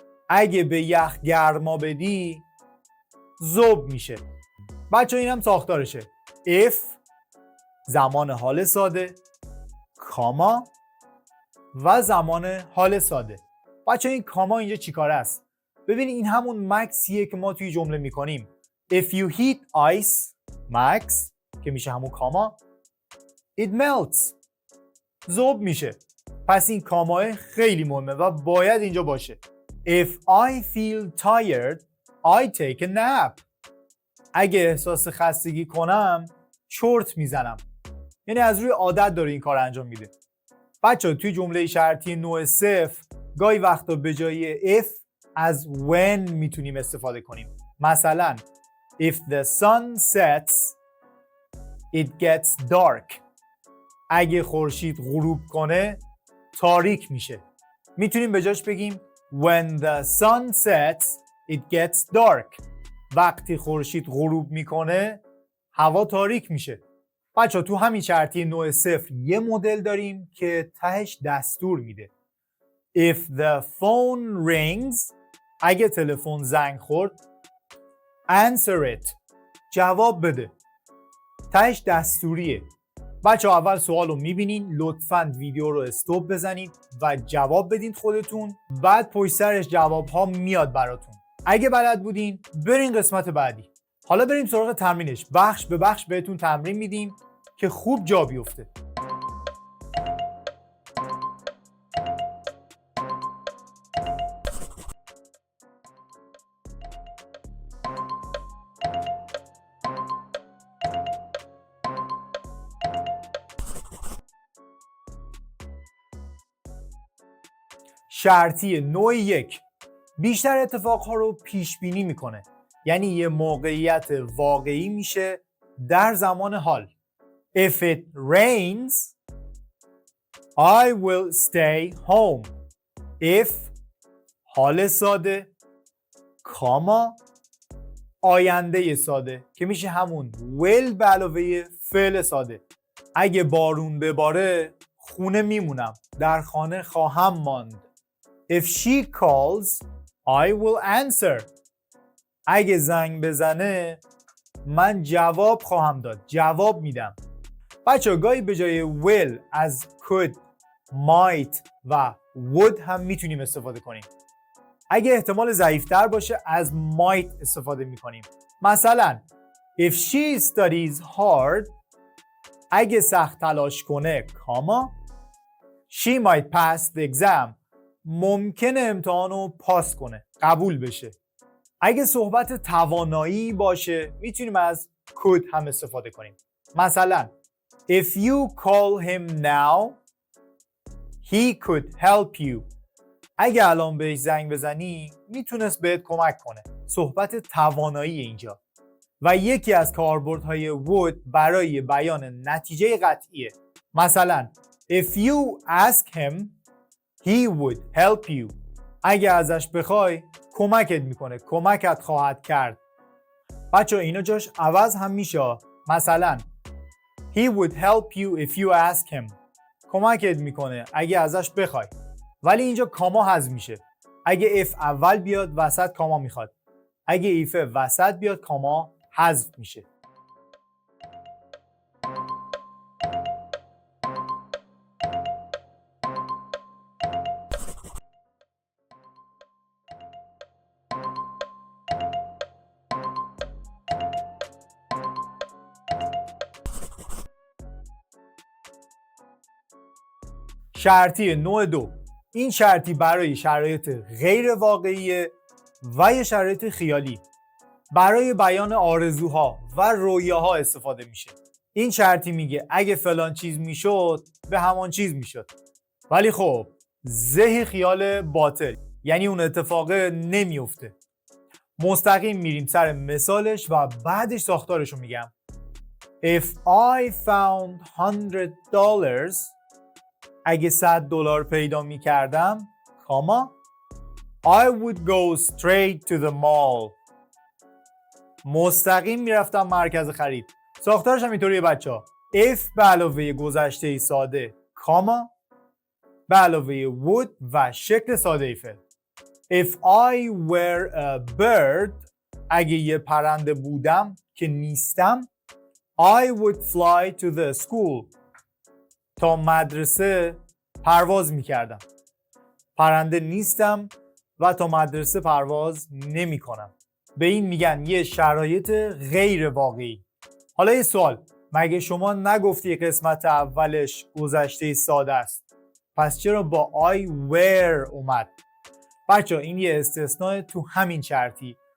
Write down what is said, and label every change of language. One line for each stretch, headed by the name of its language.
Persian: اگه به یخ گرما بدی ذوب میشه. بچه این هم ساختارشه. if زمان حال ساده، کاما و زمان حال ساده. بچه این کاما اینجا چی کاره است؟ ببین این همون مکسیه که ما توی جمله میکنیم.
English: If you heat ice, max
Persian: که میشه همون کاما،
English: it melts
Persian: ذوب میشه. پس این کاماه خیلی مهمه و باید اینجا باشه.
English: If I feel tired, I take a nap.
Persian: اگه احساس خستگی کنم چرت میزنم. یعنی از روی عادت داره این کار انجام میده. بچه توی جمله شرطی نوع صفر گاهی وقتا به جای if از when میتونیم استفاده کنیم.
English: مثلا if the sun sets, it gets dark.
Persian: اگه خورشید غروب کنه تاریک میشه. میتونیم به جاش بگیم
English: when the sun sets, it gets dark.
Persian: وقتی خورشید غروب میکنه هوا تاریک میشه. بچه تو همین شرطی نوع صفر یه مدل داریم که تهش دستور میده.
English: If the phone rings,
Persian: اگه تلفن زنگ خورد
English: answer it.
Persian: جواب بده. تهش دستوریه. بچه اول سوال رو میبینین، لطفاً ویدیو رو استوب بزنید و جواب بدین خودتون، بعد پشت سرش جواب ها میاد براتون. اگه بلد بودین برین قسمت بعدی. حالا بریم سراغ تمرینش. بخش به بخش بهتون تمرین میدیم که خوب جا بیفته. شرطی نوع یک بیشتر اتفاقها رو پیش بینی میکنه. یعنی یه موقعیت واقعی میشه در زمان حال.
English: If it rains, I will stay home.
Persian: If حال ساده، کاما آینده ساده که میشه همون will به علاوه فعل ساده. اگه بارون بباره خونه میمونم، در خانه خواهم ماند.
English: If she calls, I will answer.
Persian: اگه زنگ بزنه من جواب خواهم داد، جواب میدم. بچه گاهی به جای will از could، might و would هم میتونیم استفاده کنیم. اگه احتمال ضعیفتر باشه از might استفاده میکنیم.
English: مثلا if she studies hard,
Persian: اگه سخت تلاش کنه کاما
English: she might pass the exam.
Persian: ممکنه امتحان رو پاس کنه، قبول بشه. اگه صحبت توانایی باشه میتونیم از could هم استفاده کنیم.
English: مثلا if you call him now, he could help you.
Persian: اگه الان بهش زنگ بزنی میتونست بهت کمک کنه. صحبت توانایی اینجا. و یکی از کاربردهای would برای بیان نتیجه قطعیه.
English: مثلا if you ask him, he would help you.
Persian: اگه ازش بخوای کمکت میکنه، کمکت خواهد کرد. بچه اینا جاش عوض هم میشه.
English: مثلا He would help you if you ask him.
Persian: کمکت میکنه اگه ازش بخوای. ولی اینجا کاما حذف میشه. اگه if اول بیاد وسط کاما میخواد. اگه if وسط بیاد کاما حذف میشه. شرطی نوع 2. این شرطی برای شرایط غیر واقعیه و یا شرایط خیالی. برای بیان آرزوها و رویاها استفاده میشه. این شرطی میگه اگه فلان چیز میشد به همان چیز میشد. ولی خب زهی خیال باطل، یعنی اون اتفاق نمیفته. مستقیم میریم سر مثالش و بعدش ساختارشو میگم.
English: If I found $100
Persian: اگه $100 پیدا میکردم کاما
English: I would go straight to the mall.
Persian: مستقیم میرفتم مرکز خرید. ساختارش هم اینطوریه بچه ها. if به علاوه گذشته ساده کاما به علاوه would و شکل ساده فعل.
English: if I were a bird
Persian: اگه یه پرنده بودم که نیستم
English: I would fly to the school.
Persian: تا مدرسه پرواز میکردم. پرنده نیستم و تا مدرسه پرواز نمی کنم. به این میگن یه شرایط غیر واقعی. حالا یه سوال، مگه شما نگفتی قسمت اولش گذشته ساده است؟ پس چرا با I were اومد؟ بچه این یه استثناء تو همین شرطی.